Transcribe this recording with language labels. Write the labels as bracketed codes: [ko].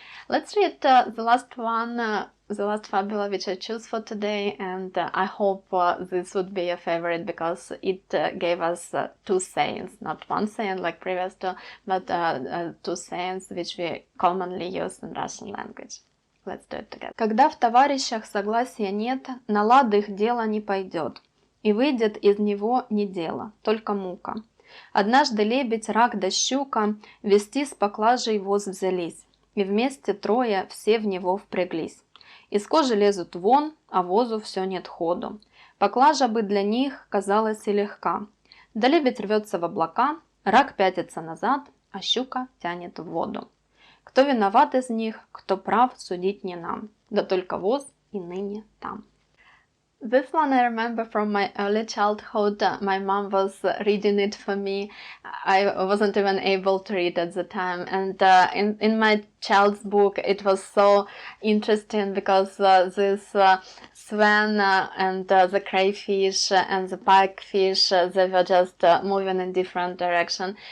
[en] Let's read the last one, the last fabula which I choose for today, and I hope this would be a favorite because it gave us two sayings, not one saying like previous two, but two sayings which we commonly use in Russian language. Let's do it together. [ru] Когда в товарищах согласья нет, на лад их дело не пойдет, и выйдет из него не дело, только мука. Однажды лебедь, рак да щука везти с поклажей воз взялись, и вместе трое все в него впряглись. Из кожи лезут вон, а возу все нет ходу. Поклажа бы для них казалась и легка. Да лебедь рвется в облака, рак пятится назад, а щука тянет в воду. Кто виноват из них, кто прав, судить не нам, да только воз и ныне там. [en] This one I remember from my early childhood. My mom was reading it for me. I wasn't even able to read at the time. And in my child's book, it was so interesting because this Swan and the Crayfish and the Pike fish, they were just moving in different direction.